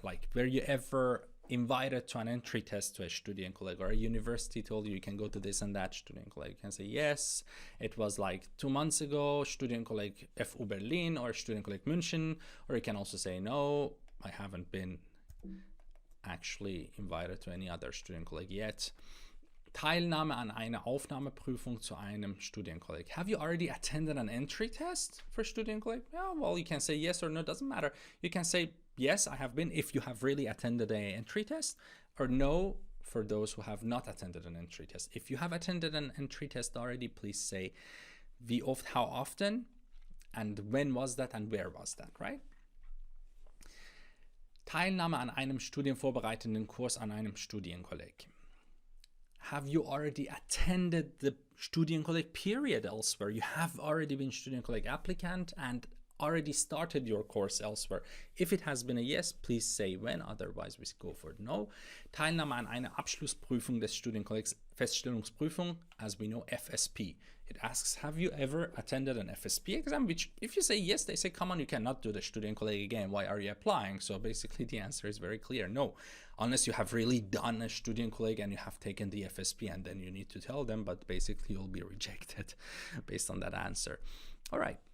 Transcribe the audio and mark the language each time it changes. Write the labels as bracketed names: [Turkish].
[English] Like, were you ever invited to an entry test to a Studienkolleg, or a university told you you can go to this and that Studienkolleg? You can say yes, it was like 2 months ago, Studienkolleg FU Berlin or Studienkolleg München, or you can also say no, I haven't been actually invited to any other Studienkolleg yet. [German] Teilnahme an einer Aufnahmeprüfung zu einem Studienkolleg. [English] Have you already attended an entry test for Studienkolleg? Yeah, well, you can say yes or no, doesn't matter. You can say yes, I have been, if you have really attended an entry test, or no for those who have not attended an entry test. If you have attended an entry test already, please say [German] wie oft, [English] how often, and when was that and where was that, right? [German] Teilnahme an einem studienvorbereitenden Kurs an einem Studienkolleg. [English] Have you already attended the Studienkolleg period elsewhere? You have already been Studienkolleg applicant and already started your course elsewhere. If it has been a yes, please say when, otherwise we go for no. [German] Teilnahme an einer Abschlussprüfung des Studienkollegs, Feststellungsprüfung, [English] as we know, [German] FSP. [English] It asks, have you ever attended an FSP exam? Which, if you say yes, they say, come on, you cannot do the Studienkolleg again. Why are you applying? So basically the answer is very clear, no. Unless you have really done a Studienkolleg and you have taken the FSP, and then you need to tell them, but basically you'll be rejected based on that answer. All right.